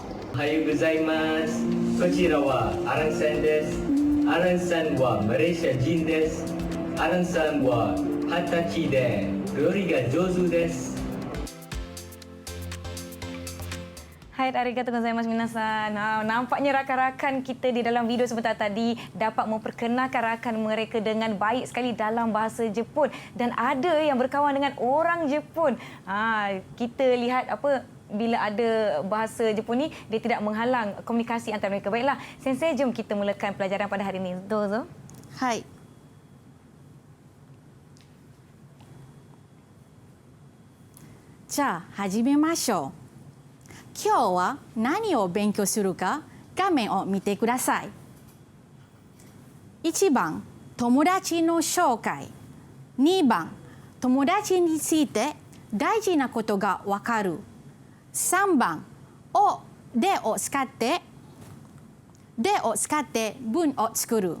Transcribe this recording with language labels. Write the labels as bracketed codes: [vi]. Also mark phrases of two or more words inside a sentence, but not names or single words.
[ja] おはようございます。こちらはアランさんです。アランさんはマレーシア人です。アランさんは20歳で料理が上手です。はい、ありがとうございます皆さん. [ms] Nampaknya rakan-rakan kita di dalam video sebentar tadi dapat memperkenalkan rakan mereka dengan baik sekali dalam bahasa Jepun. Dan ada yang berkawan dengan orang Jepun. Kita lihat bila ada bahasa Jepun ni, dia tidak menghalang komunikasi antara mereka. Baiklah, Sensei, jom kita mulakan pelajaran pada hari ini. Dozo. [ja] Hai. Ja, 始めましょう。今日は何を勉強するか画面を見てください。1番、友達の紹介。2番、友達について大事なことがわかる。3番、でを使って文を作る。